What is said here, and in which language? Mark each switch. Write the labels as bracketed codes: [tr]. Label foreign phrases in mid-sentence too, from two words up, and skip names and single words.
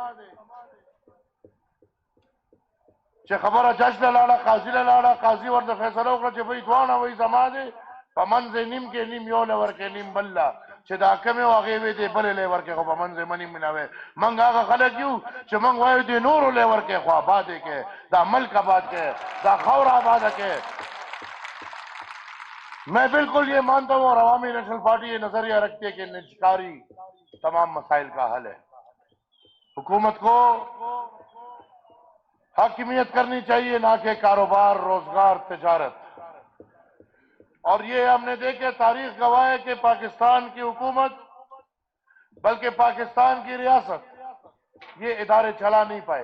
[ps] چې خبره جج له لاړه قاضي له لاړه قاضي ورته فیصله وکړه چې بھئی دواړه وایي زما دی په منځ نیم کې نیم یو له ورکې نیم بل له چې دا کمې و هغې وې دی بلې له ورکې خو په منځ یې نیم نه وې موږ هغه خلک یو چې موږ وایو دې نورو له ورکې خو آباد یې کې دا ملک آباد کې دا خاور آباد کې [ur] میں بالکل یہ مانتا ہوں اور عوامی نیشنل پارٹی یہ نظریہ رکھتی ہے کہ نجکاری تمام مسائل کا حل ہے حکومت کو حاکمیت کرنی چاہیے نہ کہ کاروبار روزگار تجارت اور یہ ہم نے دیکھے تاریخ گواہ ہے کہ پاکستان کی حکومت بلکہ پاکستان کی ریاست یہ ادارے چلا نہیں پائے